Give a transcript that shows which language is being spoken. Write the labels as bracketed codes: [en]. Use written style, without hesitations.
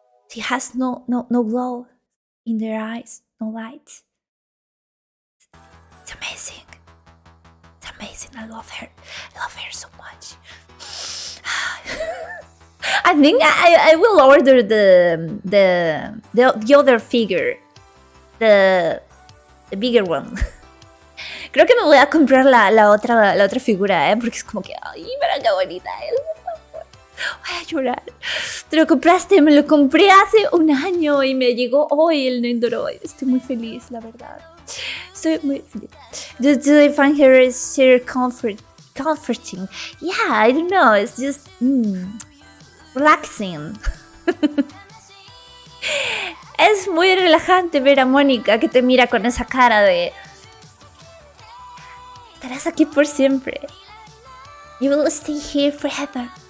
[en] She has no glow in their eyes, no light. It's amazing. I love her so much. I think I will order the other figure, the bigger one. [es] Creo que me voy a comprar la otra figura, porque es como que, ay, mira qué bonita es. Voy a llorar. Te lo compraste, me lo compré hace un año y me llegó hoy el Nendoroid. Estoy muy feliz, la verdad. Estoy muy feliz. [en] Do I find her comforting? Yeah, I don't know. It's just relaxing. [es] Es muy relajante ver a Mónica que te mira con esa cara de estarás aquí por siempre. [en] You will stay here forever.